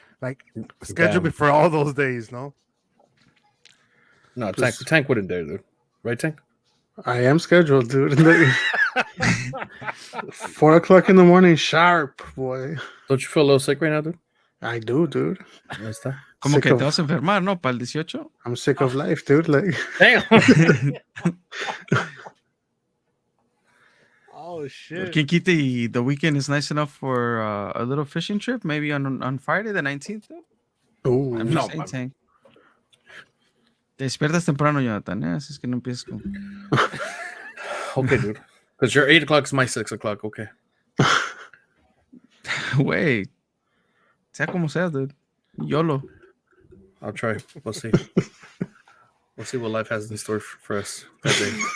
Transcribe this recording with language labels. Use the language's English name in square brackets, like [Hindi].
[English] Like, schedule me for all those days, no? No, Tank wouldn't dare, dude. Right, Tank? I am scheduled, dude. 4 o'clock in the morning, sharp, boy. Don't you feel a little sick right now, dude? I do, dude. [Spanish] Ahí está. Como que te vas a enfermar, ¿no? Para el 18. [English] I'm sick of life, dude. Like, damn. Oh shit! [Spanish] Quien quite y [English] the weekend is nice enough for a little fishing trip, maybe on Friday the 19th. Oh, I'm No, just saying, Tank. [Spanish] Te despiertas temprano, Jonathan. Así es que no empieces con. [English] Okay, dude. Because your 8 o'clock is my 6 o'clock. Okay. Wait. [Spanish] Sea como sea, [English] dude. YOLO. I'll try. We'll see. We'll see what life has in store for us that day.